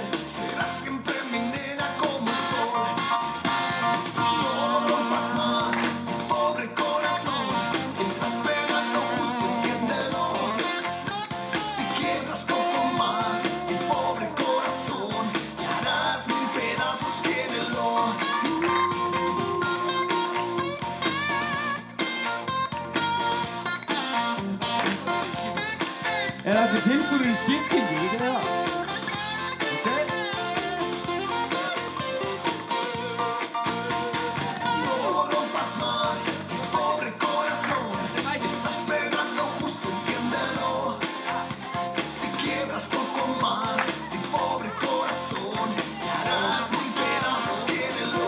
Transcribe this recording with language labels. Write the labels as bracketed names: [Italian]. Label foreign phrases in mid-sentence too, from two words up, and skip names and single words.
[Spanish] Serás siempre mi nena como el sol. No rompas más, mi pobre corazón. Estás pegando justo, entiéndelo. Si quiebras poco más, mi pobre corazón, te harás 1000 pedazos, quiérelo. [Icelandic] allir tilbúinir í skiptingu, vitið þið það? Ok? [Spanish] No rompas más, mi pobre corazón. Estás pegando justo, entiéndelo. Si quiebras poco más, mi pobre corazón, te harás 1000 pedazos, quiérelo.